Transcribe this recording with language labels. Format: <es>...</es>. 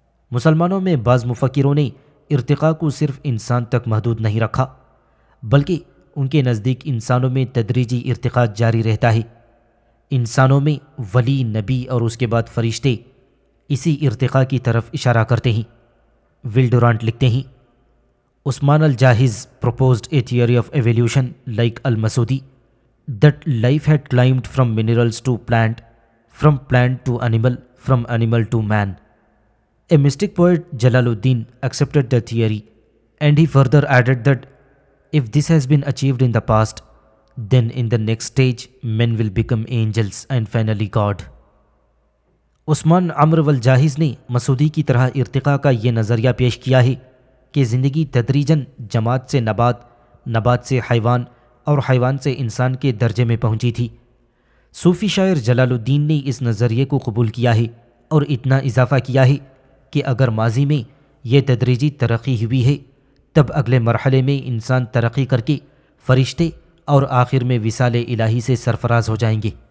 <ur>مسلمانوں میں بعض مفکروں نے ارتقاء کو صرف انسان تک محدود نہیں رکھا، بلکہ ان کے نزدیک انسانوں میں تدریجی ارتقاء جاری رہتا ہے۔ انسانوں میں ولی، نبی اور اس کے بعد فرشتے اسی ارتقاء کی طرف اشارہ کرتے ہیں۔ ول ڈورانٹ لکھتے ہیں، عثمان الجاحظ</ur> <en>proposed a theory of evolution like al-Masudi that life had climbed from minerals to plant, from plant to animal, from animal to man. A mystic poet, Jalaluddin, accepted the theory, and he further added that if this has been achieved in the past, then in the next stage men will become angels and finally God.</en> <ur>عثمان عمرو الجاحظ نے مسعودی کی طرح ارتقاء کا یہ نظریہ پیش کیا ہے کہ زندگی تدریجاً جماد سے نبات، نبات سے حیوان اور حیوان سے انسان کے درجے میں پہنچی تھی۔ صوفی شاعر جلال الدین نے اس نظریے کو قبول کیا ہے اور اتنا اضافہ کیا ہے کہ اگر ماضی میں یہ تدریجی ترقی ہوئی ہے تب اگلے مرحلے میں انسان ترقی کر کے فرشتے اور آخر میں وصال الہی سے سرفراز ہو جائیں گے۔</ur>